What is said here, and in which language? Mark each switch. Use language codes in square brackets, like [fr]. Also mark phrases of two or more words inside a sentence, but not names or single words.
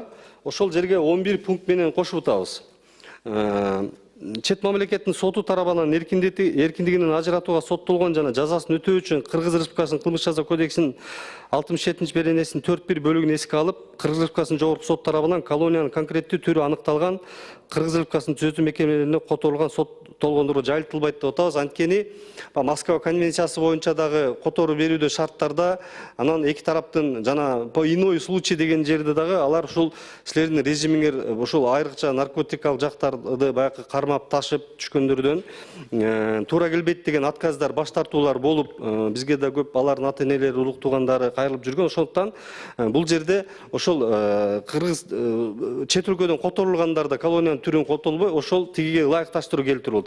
[ky] Ошол жерге 11 пункт менен кошуп атабыз. Чет мамлекеттин соту тарабынан эркиндигинен ажыратууга соттолгон жана жазасын өтөө үчүн Кыргыз Республикасынын кылмыш жаза кодексинин 67 беренесинин 4-1 бөлүгүн эске алып, Кыргыз Республикасынын жогорку сот тарабынан колониянын конкреттүү түрү аныкталган Кыргыз Республикасынын түзөтүү мекемелерине которулган соттолгондорго жайылтылбайт деп атабыз. Анткени Москва конвенциясы боюнча дагы которуу берүүдө шарттарда, анан эки тараптын жана [ru] по иной случай [ky] деген жерде дагы алар ушул силердин режимиңер ушул айрыкча наркотикалык жактарды баягы кармап ташып түшкөндөрдөн туура келбейт деген отказдар, баш тартуулар болуп, бизге да көп алардын ата энелери, улук туугандары кайрылып жүргөн. Ошондуктан бул жерде ошол кыргыз чет өлкөдөн которулгандарда колониянын түрүн котолбой, ошол тигиге ылайыкташтыруу келтирилди.